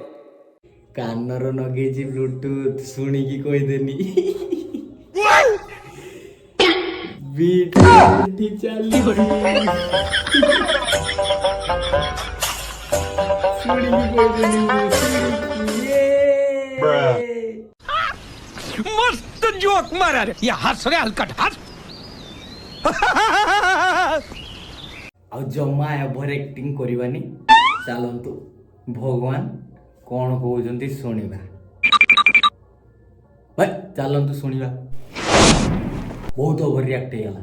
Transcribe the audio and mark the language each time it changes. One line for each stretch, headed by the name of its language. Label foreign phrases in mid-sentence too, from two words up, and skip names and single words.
Odia: କାନର ନଗେଇଛି ବ୍ଲୁଟୁଥ, ଶୁଣିକି କହିଦେନି। ବିଟ୍ ଚାଲିଛି ଚାଲିଛି। ଶୁଣିକି କହିଦେନି ମୁଁ, ଶୁଣିକି।
Marathi: मस्त जोक मारा रे या हंस रे हलकट हंस
Odia: ଆଉ ଜମା
English: over acting
Odia: କରିବାନି। ଚାଲନ୍ତୁ ଭଗବାନ କ'ଣ କହୁଛନ୍ତି ଶୁଣିବା। ଭାଇ ଚାଲନ୍ତୁ ଶୁଣିବା। ବହୁତ
English: over react
Odia: ହେଇଗଲା।